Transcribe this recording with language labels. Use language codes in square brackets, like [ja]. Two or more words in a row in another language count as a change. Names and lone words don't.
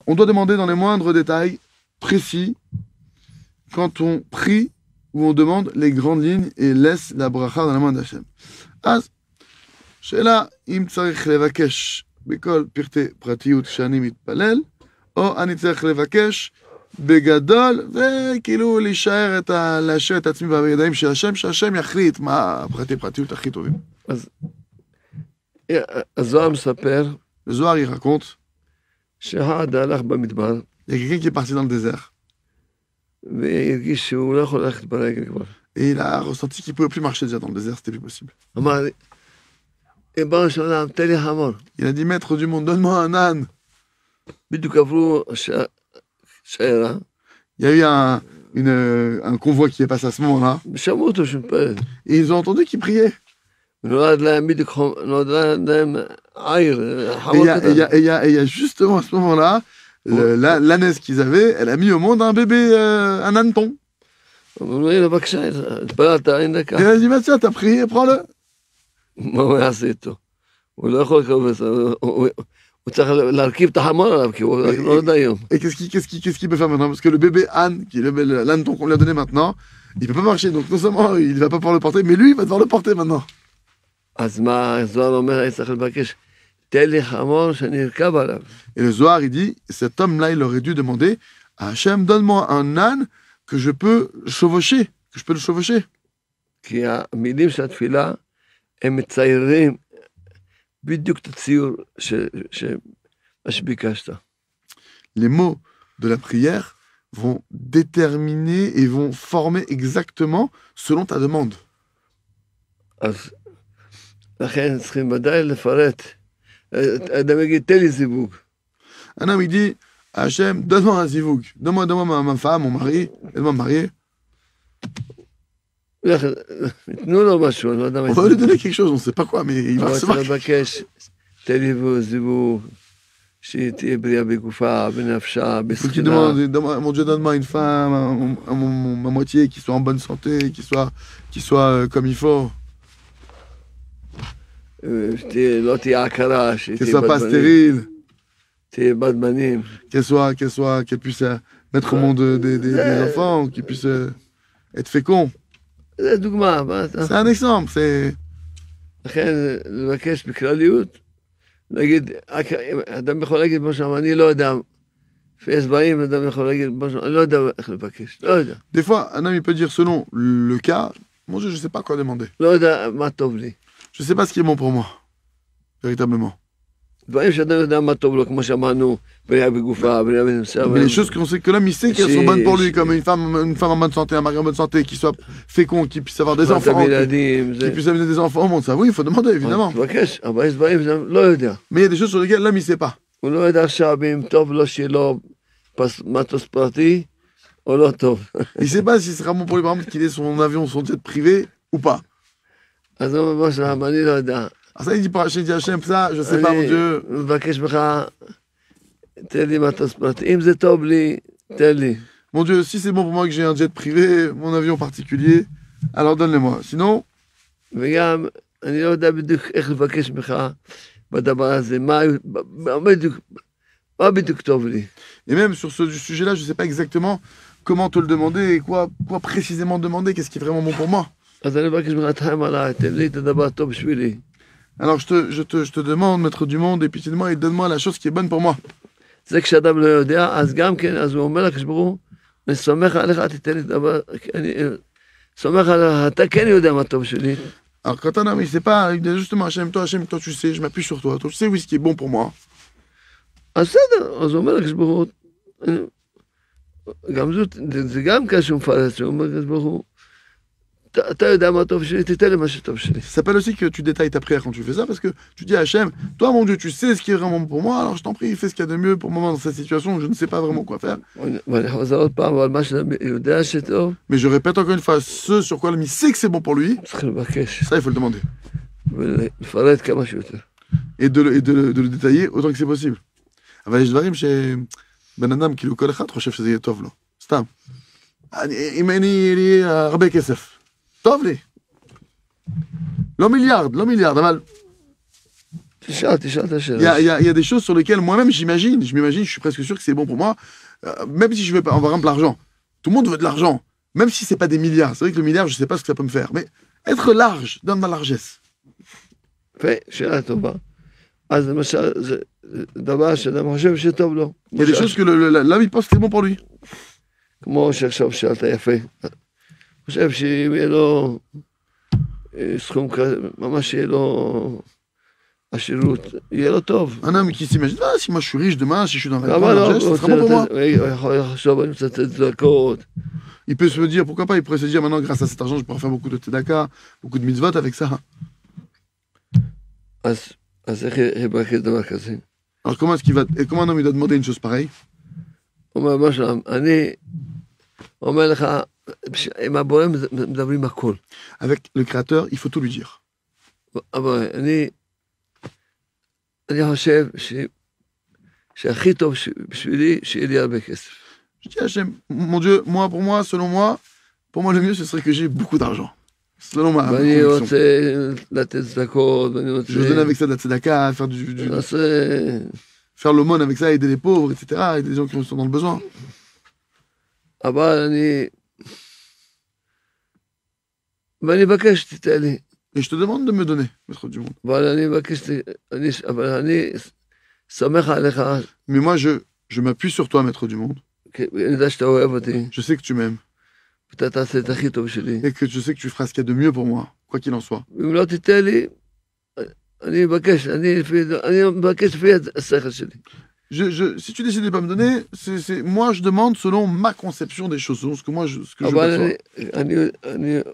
[fr] on doit demander dans les moindres détails précis quand on prie ou on demande les grandes lignes et laisse la bracha dans la main d'Hachem. [he] אז, שאלה אם צריך לבקש בכל פרטי פרטיות שאני מתפלל, או אני צריך לבקש בגדול, וכאילו להישאר להשאיר את עצמי בידיים של השם, שהשם יחליט מה הפרטי פרטיות הכי טובים. אז הזוהר מספר, [fr] Le Zohar, il raconte, [he] שהעד הלך במדבר, [fr] il y a quelqu'un qui est parti dans le désert, [he] והרגיש שהוא לא יכול ללכת ברגל כבר. [fr] et il a ressenti qu'il ne pouvait plus marcher déjà dans le désert, c'était plus possible. [he] אמר, ריבונו של עולם, תן לי חמור. [fr] Il a dit, maître du monde, donne-moi un âne. [he] בדיוק עברו שיירה, [fr] Il y a eu un convoi qui est passé à ce moment-là, [he] ושמעו אותו שמתפלל. [fr] et ils ont entendu qu'il priait. [he] נולד להם בדיוק, נולד להם עיר, [fr] Et [he] חמור קטן. [fr] il y a justement à ce moment-là, l'ânesse qu'ils avaient, elle a mis au monde un bébé, un âneton. [he] אמרו לו, הנה בבקשה, התפללת, הנה [fr] Et [he] ככה. [fr] elle a dit, bah, tiens, t'as prié, prends-le. [he] מה הוא יעשה איתו? הוא לא יכול לקרוא בזה, הוא צריך להרכיב את החמור עליו, כי הוא לא יודע היום. [fr] Et qu'est-ce qu'il peut faire maintenant? Parce que le bébé âne, qui est l'âneton qu'on lui a donné maintenant, il peut pas marcher. Donc non seulement il va pas pouvoir le porter, mais lui, il va devoir le porter maintenant. [he] אז מה, הזוהר אומר, אני צריך לבקש, תן לי חמור שאני ארכב עליו. [fr] Et le Zohar, il dit, cet homme-là, il aurait dû demander à Hachem, donne-moi un âne que je peux chevaucher, que je peux le chevaucher. [he] כי המילים של התפילה, הם מציירים בדיוק את הציור מה שביקשת. [fr] Les mots de la prière vont déterminer et vont former exactement selon ta demande. [he] אז לכן צריכים ודאי לפרט. אדם יגיד, תן לי זיווג. [fr] Un homme, il dit à Hachem, donne-moi un zivouk, donne-moi ma femme, mon mari, aide-moi à me marier. [he] תנו לו משהו, אני לא יודע מה [fr] On va lui donner quelque chose, on ne sait pas quoi, mais il va [he] אבל [fr] recevoir. [he] צריך לבקש, תן לי זיווג, שהיא תהיה בריאה בגופה, בנפשה, [fr] Il faut qu'il [he] בשכינה. [fr] demande, mon Dieu, donne-moi une femme, ma moitié, qui soit en bonne santé, qui soit comme il faut, [he] לא תהיה עקרה, [fr] qu'elle [he] שתהיה [fr] soit pas [he] בת בנים, [fr] stérile, [he] תהיה בת בנים. [fr] qu'elle puisse mettre au monde des enfants, qu'elle puisse être fécond. [he] זה דוגמה, מה אתה? [fr] C'est un exemple, c'est... [he] לכן לבקש בכלליות, להגיד, אדם יכול להגיד כמו שם, אני לא יודע, יש דברים, אדם יכול להגיד, אני לא יודע איך לבקש, לא יודע. [fr] Des fois, un homme, il peut dire, selon le cas, mon Dieu, je ne sais pas quoi demander. [he] לא יודע מה טוב לי. [fr] Je ne sais pas ce qui est bon pour moi, véritablement. [he] דברים שאדם יודע מה טוב לו, כמו שאמרנו, בריאה בגופה, בריאה בנפשה. [fr] Mais les choses qu'on sait que l'homme, il sait qu'elles sont bonnes pour lui, comme une femme en bonne santé, un mari en bonne santé, qui soit fécond, qui puisse avoir des enfants, qui puisse amener des enfants au monde. Ça, oui, il faut demander, évidemment. [he] תבקש, אבל יש דברים שאדם לא יודע. [fr] Mais il y a des choses sur lesquelles l'homme, il ne sait pas. [he] הוא לא יודע עכשיו אם טוב לו שיהיה לו מטוס פרטי, או לא טוב. [fr] Il ne sait pas si ce sera bon pour lui, par exemple, qu'il ait son avion, son jet privé, ou pas. [he] אז הוא אומר שם, אני לא יודע. [fr] Alors ça, il dit par Hachem, ça, je ne sais pas, mon Dieu. [he] אני מבקש ממך, תן לי מטוס פרטי. אם זה טוב לי, תן לי. [fr] Mon Dieu, si c'est bon pour moi que j'ai un jet privé, mon avion particulier, alors donne-les-moi. Sinon, [he] וגם, אני לא יודע בדיוק איך לבקש ממך בדבר הזה, מה בדיוק טוב לי. [fr] et même sur ce sujet-là, je ne sais pas exactement comment te le demander et quoi précisément demander, qu'est-ce qui est vraiment bon pour moi. [he] אז אני מבקש ממך, תחם עליי, תן לי את הדבר הטוב בשבילי. [fr] Alors je te demande, maître du monde, et pitié de moi, et donne-moi la chose qui est bonne pour moi. [he] זה כשאדם לא יודע, אז גם כן, אז הוא אומר לקדוש ברוך הוא, אני סומך עליך, תתן לי דבר, אני סומך עליך, אתה כן יודע מה טוב שלי. [fr] Alors quand un homme, il ne sait pas, il dit justement, Hachem, toi tu sais, je m'appuie sur toi, toi tu sais oui ce qui est bon pour moi. [he] אז בסדר, אז הוא אומר לקדוש ברוך הוא, גם זאת, זה גם כשהוא מפרט, הוא אומר לקדוש ברוך הוא, אתה יודע מה טוב שלי, תתן לי מה שטוב שלי. [fr] Ça s'appelle aussi que tu détailles ta prière quand tu fais ça, parce que tu dis à Hachem, toi mon Dieu, tu sais ce qui est vraiment bon pour moi, alors je t'en prie, fais ce qu'il y a de mieux pour moi dans cette situation où je ne sais pas vraiment quoi faire. [he] ואני חוזר עוד פעם, אבל מה שאתה יודע שטוב, [fr] Mais je répète encore une fois, ce sur quoi l'homme il sait que c'est bon pour lui, [he] צריך לבקש, [fr] ça il faut le demander. [he] ולפרט כמה שיותר. [fr] Et de le détailler autant que c'est possible. [he] אבל יש דברים שבן אדם, כאילו כל אחד חושב שזה יהיה טוב לו. סתם. אם אני לי הרבה כסף, טוב לי. לא מיליארד, אבל תשאל את [fr] Il y a, [he] השאלה. [fr] il y a des choses sur lesquelles moi-même j'imagine, je suis presque sûr que c'est bon pour moi, même si je veux pas, par exemple l'argent. Tout le monde veut de l'argent, même si c'est pas des milliards. C'est vrai que le milliard, je sais pas ce que ça peut me faire, mais être large, dans ma largesse. [he] יפה, שאלה טובה. אז למשל, זה דבר שאדם חושב שטוב לו. [fr] Il y a des choses que l'homme il pense que c'est bon pour lui. [he] כמו שעכשיו שאלת יפה. חושב שאם יהיה לו סכום כזה, ממש יהיה לו עשירות, יהיה לו טוב. [fr] Un homme qui s'imagine, ah, si moi je suis riche demain, si je suis dans la grande [he] אבל [fr] largesse, [he] הוא [fr] ça sera bon pour moi. [he] הוא יכול לחשוב, אני רוצה לתת צדקות. [fr] Il peut se dire, pourquoi pas, il pourrait se dire maintenant, grâce à cet argent, je pourrais faire beaucoup de tzedaka, beaucoup de mitzvot avec ça. [he] אז איך יבקש דבר כזה? [fr] Alors comment est-ce qu'il va, et comment un homme il doit demander une chose pareille? [he] הוא אומר, מה שלום, אני אומר לך, עם הבורא מדברים הכל. [fr] Avec le Créateur, il faut tout lui dire. [he] אבל אני חושב שהכי טוב בשבילי, שיהיה לי הרבה כסף. [fr] Je dis, Hachem, mon Dieu, moi, selon moi, pour moi, le mieux, ce serait que j'ai beaucoup d'argent. Selon ma [he] ואני [fr] conviction. [he] רוצה לתת צדקות, ואני רוצה... [fr] Je veux donner avec ça de la tzedaka, faire l'aumône avec ça, aider les pauvres, etc., aider les gens qui sont dans le besoin. [he] אבל ואני מבקש שתיתן לי. [fr] Et je te demande de me donner, maître du monde. [he] אבל אני מבקש, אבל אני סומך עליך, [fr] Mais moi, je m'appuie sur toi, maître du monde. [he] כי אני יודע שאתה אוהב אותי, [fr] Je sais que tu m'aimes. [he] ואתה תעשה את הכי טוב שלי. [fr] Et que je sais que tu feras ce qu'il y a de mieux pour moi, quoi qu'il en soit. [he] אם לא תיתן לי, אני מבקש לפי השכל שלי. [fr] Si tu décides de ne pas me donner, moi, je demande selon ma conception des choses, selon ce que ce que je [he] אבל [fr] perçois.